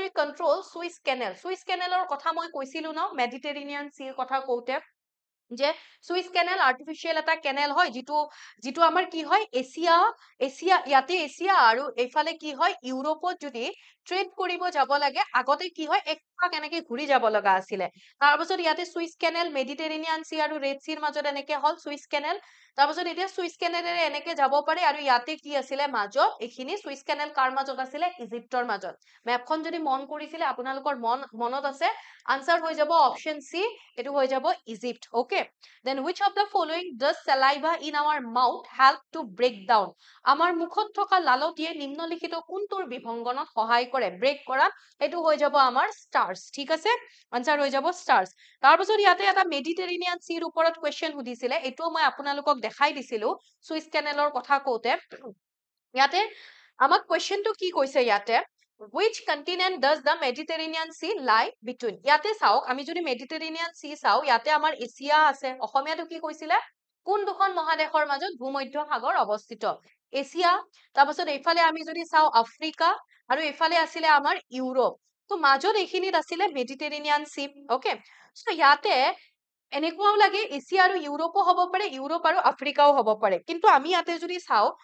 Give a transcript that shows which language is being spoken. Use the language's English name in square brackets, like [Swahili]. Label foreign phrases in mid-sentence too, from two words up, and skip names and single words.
[Assamese] control Suez Canal Suez Canalৰ কথা মই কৈছিলো ন মেডিটেৰেনিয়ান চিৰ কথা কওঁতে যে সুইচ কেনেল আৰ্টিফিচিয়েল এটা কেনেল হয় যিটো আমাৰ কি হয় এছিয়া ইয়াতে এছিয়া আৰু এইফালে কি হয় ইউৰোপত যদি ট্ৰেড কৰিব যাব লাগে আগতে কি হয় এক পাক এনেকে ঘূৰি যাব লগা আছিলে তাৰপিছত ইয়াতে সুইচ কেনেল মেডিটেৰেনিয়ান চি আৰু ৰেড চিৰ মাজত এনেকে হল সুইচ কেনেল তাৰপিছত এতিয়া সুইচ কেনেলেৰে এনেকে যাব পাৰে আৰু ইয়াতে কি আছিলে মাজত এইখিনি সুইচ কেনেল কাৰ মাজত আছিলে ইজিপ্তৰ মাজত মেপখন যদি মন কৰিছিলে আপোনালোকৰ মনত আছে আনসাৰ হৈ যাব [English] option C [Assamese] এটো হৈ যাব ইজিপ্ট ওকে [English] then which of the following does saliva in our mouth help to break down [Assamese] আমাৰ মুখত থকা লালটিয়ে নিম্নলিখিত কোনটোৰ বিভংগনত সহায় কৰে ব্ৰেক কৰা এটো হৈ যাব আমাৰ স্টাৰ্স ঠিক আছে আনসাৰ হৈ যাব স্টাৰ্স তাৰপিছত ইয়াতে এটা মেডিটেৰেনিয়ান চিৰ ওপৰত কুৱেশ্যন সুধিছিলে এটো মই আপোনালোকক দেখাই দিছিলো সুইচ কেনেলৰ কথা কওঁতে ইয়াতে আমাক কুৱেশ্যনটো কি কৈছে ইয়াতে [English] which continent does the Mediterranean Sea lie between [Assamese] ইয়াতে চাওক আমি যদি মেডিটেৰেনিয়ান সি চাও ইয়াতে আমাৰ এছিয়া আছে অসমীয়াটো কি কৈছিলে কোন দুখন মহাদেশৰ মাজত ভূমধ্য সাগৰ অৱস্থিত এছিয়া তাৰপিছত এইফালে আমি যদি চাও আফ্ৰিকা আৰু এইফালে আছিলে আমাৰ ইউৰোপ তো মাজত এইখিনিত আছিলে মেডিটেৰেনিয়ান সি [English] okay so [Assamese] ইয়াতে এনেকুৱাও লাগে এছিয়া আৰু ইউৰোপো হ'ব পাৰে ইউৰোপ আৰু আফ্ৰিকাও হ'ব পাৰে কিন্তু আমি ইয়াতে যদি চাও